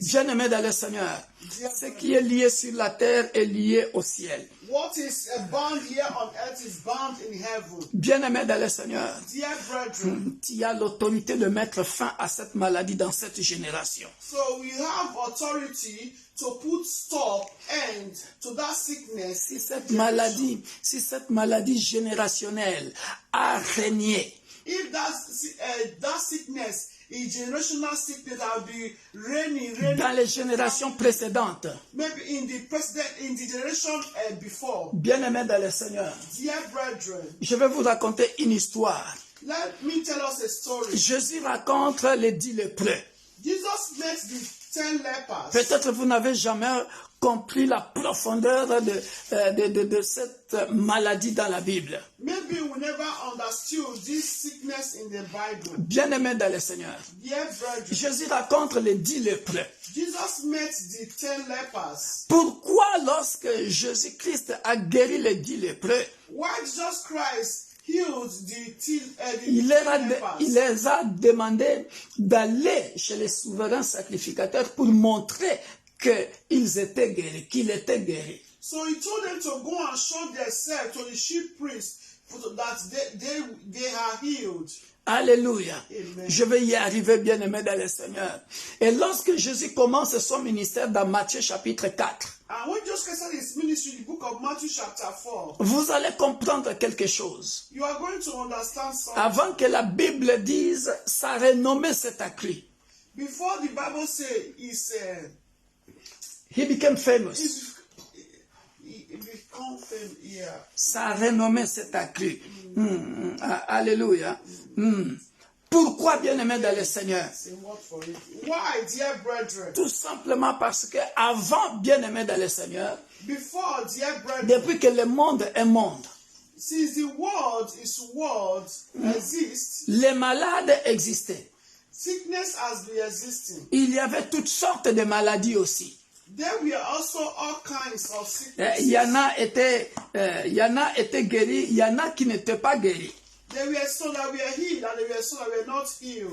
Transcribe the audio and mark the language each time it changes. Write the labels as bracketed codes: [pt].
[fr] Bien-aimé dans le Seigneur, ce qui est lié sur la terre est lié au ciel. [en] What is bound here on earth is bound in heaven. [fr] Bien-aimé dans le Seigneur, [en] Dear brethren, [fr] tu as l'autorité de mettre fin à cette maladie dans cette génération. [en] so we have authority to put stop, end to that sickness. [fr] Si cette maladie générationnelle a régné, [en] If that sickness is generational sickness that will be reigning, [fr] dans les générations précédentes, [en] maybe in the generation before. [fr] bien-aimé dans le Seigneur, [en] Dear brethren, [fr] je vais vous raconter une histoire. [en] let me tell us a story. [fr] Jésus raconte les 10 lépreux. [en] Jesus met the 10 lepers. [fr] Peut-être vous n'avez jamais compris la profondeur de cette maladie dans la Bible. [en] Maybe we never understood this sickness in the Bible. [fr] Bien-aimé dans le Seigneur, [en] Dear brethren, [fr] Jésus raconte les 10 lépreux. [en] Jesus met the 10 lepers. [fr] Pourquoi lorsque Jésus-Christ a guéri les 10 lépreux, [en] Why Jesus Christ healed [fr] il [en] lepers? [fr] les a demandé d'aller chez les souverains sacrificateurs pour montrer qu'ils étaient guéris, qu'il était guéri. [en] So he told them to go and show themselves to the chief priests that they are healed. [fr] Alléluia. [en] Amen. [fr] Je vais y arriver, bien-aimé dans le Seigneur. Et lorsque Jésus commence son ministère dans Matthieu chapitre 4, [en] And when Jesus Christ started his ministry in the book of Matthew chapter 4, [fr] vous allez comprendre quelque chose. [en] you are going to understand something. [fr] Avant que la Bible dise, sa renommée s'est accrue. [en] Before the Bible says He became famous. he become famous, yeah. [fr] Sa renommée s'est accrue. Alléluia. Pourquoi, bien-aimé dans le Seigneur? [en] Say what for it. Why, dear brethren? [fr] Tout simplement parce que avant, bien-aimé dans le Seigneur, [en] Before, dear brethren, [fr] depuis que le monde est monde, [en] since the world exists, [fr] les malades existaient. [en] sickness has been existing. [fr] Il y avait toutes sortes de maladies aussi. [en] There were also all kinds of sicknesses. [fr] Il y en a été guéris, il y en a qui n'étaient pas guéris. [en] There were some that were healed and there were some that were not healed.